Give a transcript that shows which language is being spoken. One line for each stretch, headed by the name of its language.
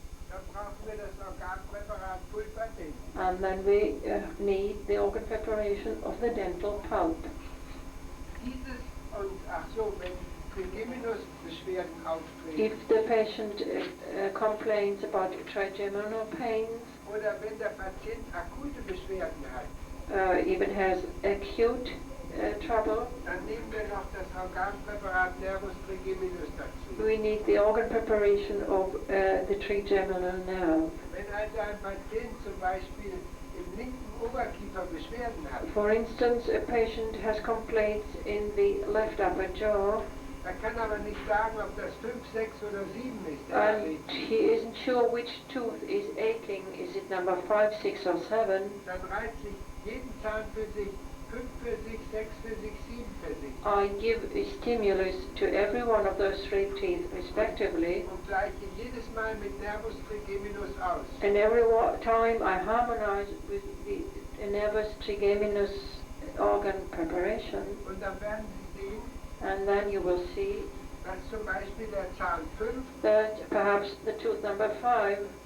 German: Dann brauchen wir das Organpräparat Pulpadent.
English: and then we need the organ preparation of the dental pulp.
German: Dieses und, ach so, wenn Trigeminusbeschwerden auftreten,
English: If the patient complains about trigeminal pains,
German: oder wenn der Patient akute Beschwerden hat,
English: even has acute trouble,
German: dann nehmen wir noch das Organpräparat Nervus trigeminus dazu.
English: we need the organ preparation of the trigeminal nerve.
German: Wenn also ein Patient zum Beispiel im linken Oberkiefer Beschwerden hat,
English: For instance, a patient has complaints in the left upper jaw,
German: er kann aber nicht sagen, ob das 5, 6 oder 7 ist.
English: and he isn't sure which tooth is aching. Is it number 5, 6 or 7?
German: Dann reiht sich jeden Zahn für sich, 5 für sich, 6 für sich, 7 für sich.
English: I give a stimulus to every one of those three teeth respectively,
German: Und gleiche jedes Mal mit Nervus trigeminus aus.
English: and every time I harmonize with the nervous trigeminus organ preparation,
German: Und dann werden Sie sehen,
English: and then you will see
German: dass zum Beispiel der Zahn 5,
English: that perhaps the tooth number 5,